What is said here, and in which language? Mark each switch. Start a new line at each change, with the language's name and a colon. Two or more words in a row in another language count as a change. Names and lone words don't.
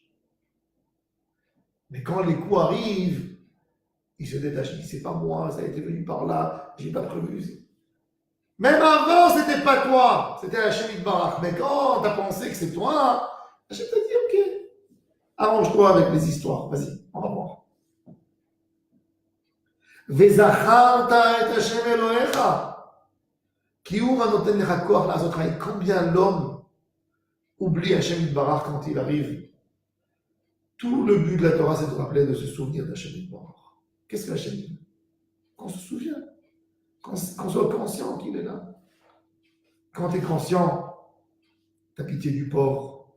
French: Mais quand les coups arrivent, il se détache, il dit, c'est pas moi, ça a été venu par là, j'ai pas prévu. Même avant, c'était pas toi, c'était Hachem Yitbarach. Mais quand t'as pensé que c'est toi, Hachem t'a dit, ok. Arrange-toi avec les histoires. Vas-y, on va voir.
Hebrew: וזכרת את ה' אלהיך. כי הוא הנותן לך כח לעשות חיים.
French: Combien l'homme oublie Hashem Yitbarach quand il arrive. Tout le but de la Torah, c'est de rappeler, de se souvenir d'Hashem Yitbarach. Qu'est-ce que Hashem dit? Qu'on se souvienne. Qu'on soit conscient qu'il est là. Quand tu es conscient, tu as pitié du pauvre.